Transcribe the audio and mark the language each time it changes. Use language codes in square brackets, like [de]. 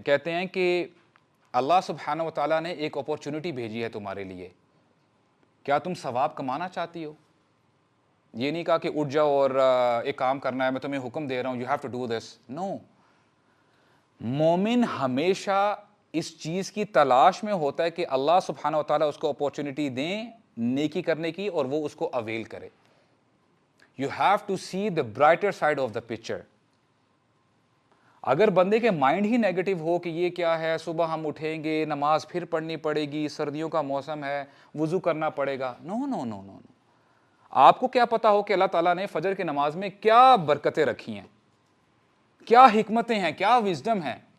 [ur] کہتے ہیں کہ اللہ سبحانہ و تعالیٰ نے ایک اپورچونٹی بھیجی ہے تمہارے لیے, کیا تم ثواب کمانا چاہتی ہو؟ یہ نہیں کہا کہ اٹھ جاؤ اور ایک کام کرنا ہے, میں تمہیں حکم دے رہا ہوں, [en] You have to do this. [ur] نو, مومن ہمیشہ اس چیز کی تلاش میں ہوتا ہے کہ اللہ سبحانہ و تعالیٰ اس کو اپورچونٹی دیں نیکی کرنے کی, اور وہ اس کو اویل کرے. [en] You have to see the brighter side of the picture. [ur] اگر بندے کے مائنڈ ہی نیگیٹو ہو کہ یہ کیا ہے, صبح ہم اٹھیں گے, نماز پھر پڑھنی پڑے گی, سردیوں کا موسم ہے, وضو کرنا پڑے گا, نو نو نو نو. آپ کو کیا پتا ہو کہ اللہ تعالیٰ نے فجر کی نماز میں کیا برکتیں رکھی ہیں, کیا حکمتیں ہیں, کیا وزڈم ہے.